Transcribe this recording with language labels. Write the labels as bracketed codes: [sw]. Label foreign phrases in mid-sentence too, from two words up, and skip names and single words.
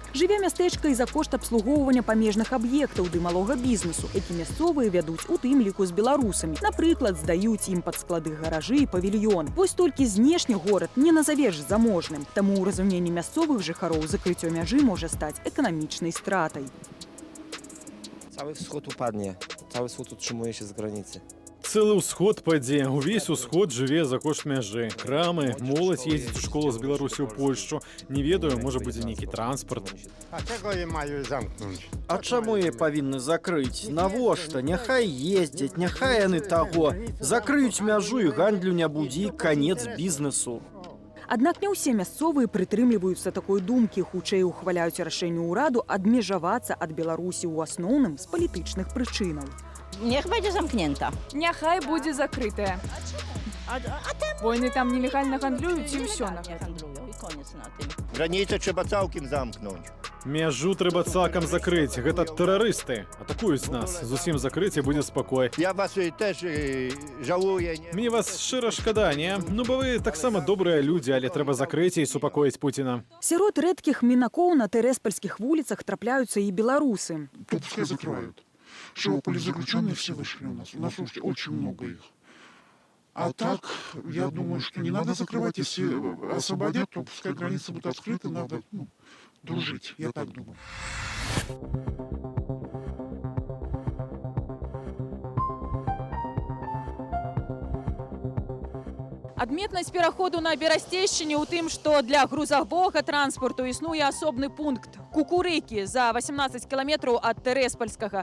[be] Жыве мястэчка і за кошт абслугоўвання памежных аб'ектаў ды малога бізнесу, які мясцовыя вядуць у тым ліку з беларусамі. Напрыклад, здаюць ім пад склады гаражы і павільёны. Вось толькі знешні горад не назавеш заможным. Таму ў разуменні мясцовых жыхароў закрыццё мяжы можа стаць эканамічнай стратай. [pl] Cały wschód upadnie. Cały wschód utrzymuje się z granicy. [be] Цэлы ўсход падзе, увесь усход жыве за кошт мяжы. Крамы, моладзь ездзіць у школу з Беларусі ў Польшчу. Не ведаю, можа будзе нейкі транспарт. [uk] А чого я маю замкнути? [be] А чаму яе павінны закрыць? Навошта? Няхай ездзяць, няхай яны таго. Закрыюць мяжу і гандлю не будзе, і канец бізнесу. Аднак не ўсе мясцовыя прытрымліваюцца такой думкі, хутчэй ухваляюць рашэнне ўраду адмежавацца ад Беларусі ў асноўным з палітычных прычынаў. [pl] Niech będzie zamknięta. [be] Няхай будзе закрытая. Бо яны там нелегальна гандлююць і ўсё на гэтым. [pl] I koniec na tym. Granicę trzeba całkiem zamknąć. [be] Мяжу трэба цалкам закрыць. Гэта тэрарысты. Атакуюць нас. Зусім закрыць і будзе спакой. [pl] Ja was też żałuję. [be] Мне вас шчыра шкада, не? Ну, бо вы таксама добрыя людзі, але трэба закрыць і супакоіць Пуціна. Сярод рэдкіх мінакоў на тэрэспальскіх вуліцах трапляюцца і беларусы. [ru] То пускай закрывают. Что политзаключенные все вышли у нас. У нас уже очень много их. А так, я думаю, что не надо закрывать. Если освободят, то пускай границы будут открыты. Надо дружить. Я так думаю. [be] Адметнасць пераходу на Берасцейшчыне ў тым, што для грузавога транспарту існуе асобны пункт Кукурыкі за 18 кіламетраў ад Тэрэспальскага.